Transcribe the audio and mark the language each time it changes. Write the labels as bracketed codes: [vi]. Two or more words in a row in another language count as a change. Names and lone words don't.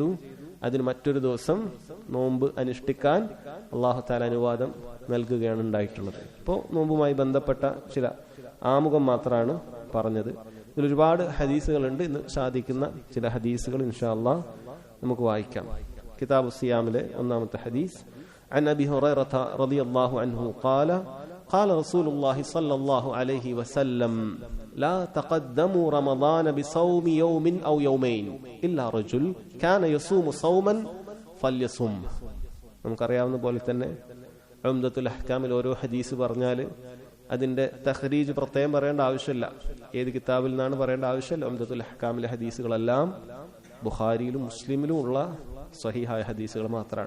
[ml] അതിന് മറ്റൊരു ദിവസം നോമ്പ് അനുഷ്ഠിക്കാൻ അല്ലാഹു തആല അനുവാദം നൽകുകയാണ് ഉണ്ടായിട്ടുള്ളത്. ഇപ്പോൾ നോമ്പുമായി ബന്ധപ്പെട്ട ചില ആമുഖം മാത്രമാണ് പറഞ്ഞത്. ഇതിൽ ഒരുപാട് ഹദീസുകളുണ്ട്. ഇന്ന് സാധിക്കുന്ന ചില ഹദീസുകൾ [ar] إن شاء الله [ml] നമുക്ക് വായിക്കാം. കിതാബു സിയാമിലെ ഒന്നാമത്തെ ഹദീസ്, [ar] عن أبي هريرة رضي الله عنه قال قال رسول الله صلى الله عليه وسلم لا تقدموا رمضان بصوم يوم أو يومين إلا رجل كان يصوم صوما فليصم. [ml] നമുക്കറിയാവുന്ന പോലെ തന്നെ ഉംദത്തുൽ അഹ്കാമിൽ ഓരോ ഹദീസ് പറഞ്ഞാൽ അതിന്റെ തഖ്രീജ് പ്രത്യേകം പറയേണ്ട ആവശ്യമില്ല. ഏത് കിതാബിൽ നിന്നാണ് പറയേണ്ട ആവശ്യമില്ല. ഉംദത്തുൽ അഹ്കാമിലെ ഹദീസുകളെല്ലാം ബുഖാരിയിലും മുസ്ലിമിലും ഉള്ള സ്വഹീഹായ ഹദീസുകൾ മാത്രമാണ്.